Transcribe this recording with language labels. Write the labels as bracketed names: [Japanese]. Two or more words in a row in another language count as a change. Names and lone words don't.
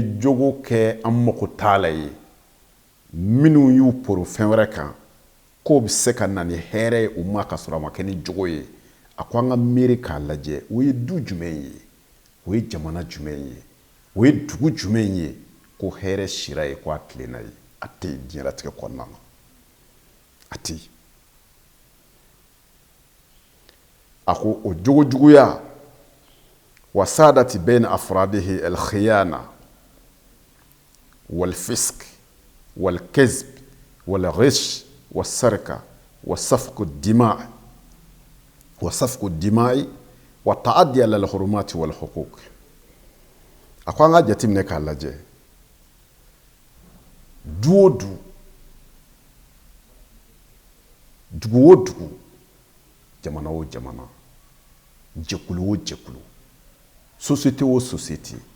[Bambara] jogo kɛ an mago t'a la ye minnu y'u poro fɛn wɛrɛ kan k'o bɛ se ka na ni hɛrɛ ye u ma ka sɔrɔ a ma kɛ ni jogo ye a ko an ka miiri k'a lajɛ o ye du jumɛn ye o ye jamana jumɛn ye o ye dugu jumɛn ye ko hɛrɛ sira ye ko a tilenna ye a tɛ yen diɲɛlatigɛ kɔnɔna na a tɛ yen a ko o jogo juguya [Arabic] وسادت بين أفراده الخيانة والفسق والكذب والغش والسرقة وسفك الدماء وسفك الدماء وتعدي على الحرمات والحقوق [Bambara] a ko an ka jateminɛ k'a lajɛ du o du dugu o dugu jamana o jamana jɛkulu o jɛkulu société o société